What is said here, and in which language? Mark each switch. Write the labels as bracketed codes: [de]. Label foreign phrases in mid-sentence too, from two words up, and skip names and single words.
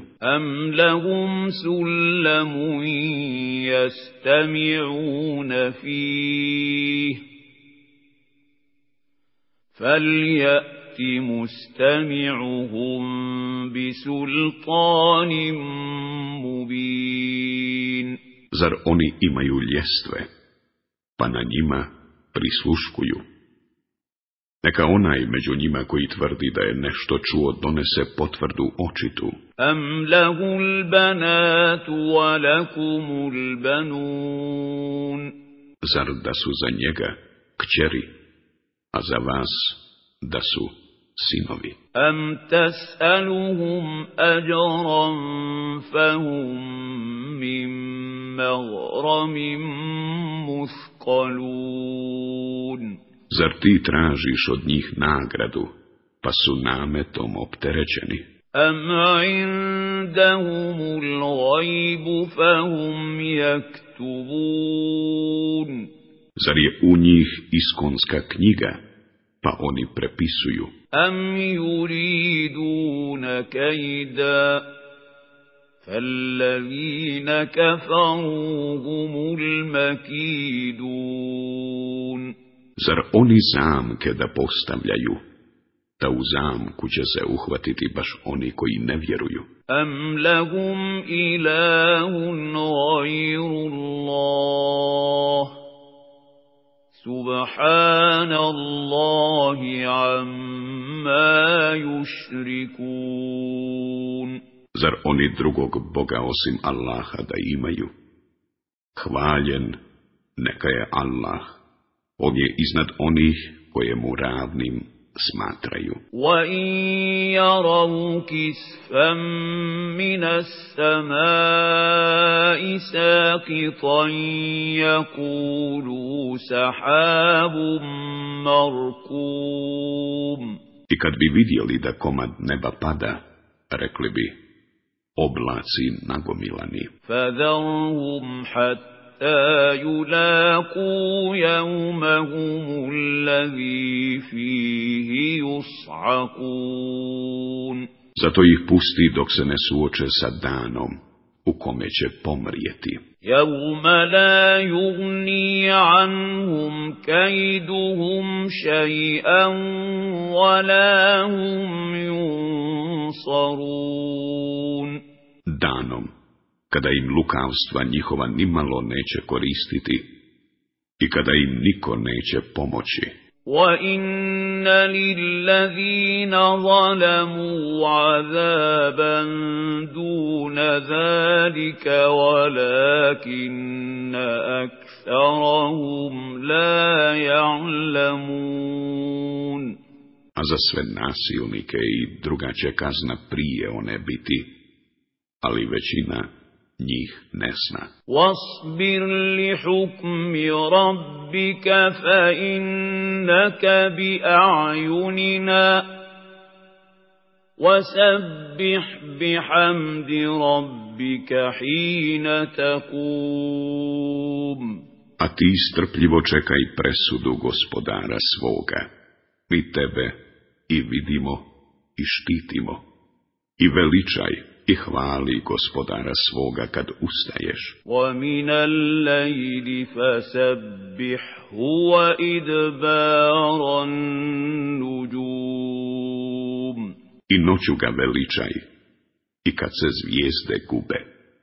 [ar] أم لهم سلم يستمعون فيه فليأت مستمعهم بسلطان مبين. [bs] Zar oni imaju ljestve, pa na njima prisluškuju? Neka onaj među njima koji tvrdi da je nešto čuo donese potvrdu očitu. [ar] أم له البنات ولكم البنون. [bs] Zar da su za njega kćeri, a za vas da su sinovi? [ar] أم تسألهم أجرا فهم من مغرم مثقلون. [bs] Zar ti tražiš od njih nagradu, pa su nametom opterećeni? [ar] أم عندهم الغيب فهم يكتبون. [bs] Zar je u njih iskonska knjiga, pa oni prepisuju? [ar] أم يريدون كيدا فالذين كفروا هم المكيدون. [bs] Zar oni zamke da postavljaju, da u zamku će se uhvatiti baš oni koji ne vjeruju? [ar] أم لهم إله غير الله سبحان الله عما يشركون. [bs] Zar oni drugog Boga osim Allaha da imaju? Hvaljen neka je Allah, on je iznad onih koje mu ravnim smatraju. [ar] وَإِنْ يَرَوْا كِسْفًا مِنَ السَّمَاءِ سَاقِطًا يَقُولُوا سَحَابٌ مَرْكُومٌ. [bs] I kad bi vidjeli da komad neba pada, rekli bi, oblaci nagomilani. [ar] فَذَرْهُمْ حَتَّى يلاقوا يومهم الذي فيه يصعقون. [bs] Zato ih pusti dok se ne suoče sa danom u kome će pomrijeti. [ar] يوم لا يغني عنهم كيدهم شيئا ولا هم ينصرون. [bs] Danom kada im lukavstva njihova nimalo neće koristiti i kada im niko neće pomoći. [ar] وَإِنَّ لِلَّذِينَ ظَلَمُوا عَذَابًا دُونَ ذَلِكَ وَلَكِنَّ أَكْثَرَهُمْ لَا يَعْلَمُونَ. [bs] A za sve nasilnike i druga će kazna prije one biti, ali većina njih ne zna. [ar] وَاصْبِرْ لِحُكْمِ رَبِّكَ فَإِنَّكَ بِأَعْيُنِنَا وَسَبِّحْ بِحَمْدِ رَبِّكَ حِينَ تَقُومُ. [bs] A ti strpljivo čekaj presudu gospodara svoga. Mi tebe i vidimo i štitimo. I veličaj i hvali gospodara svoga kad ustaješ. [ar] وَمِنَ اللَّيْلِ فَسَبِّحْهُ وَإِدْبَارَ النُّجُومِ. [bs] I noću ga veličaj i kad se zvijezde gube.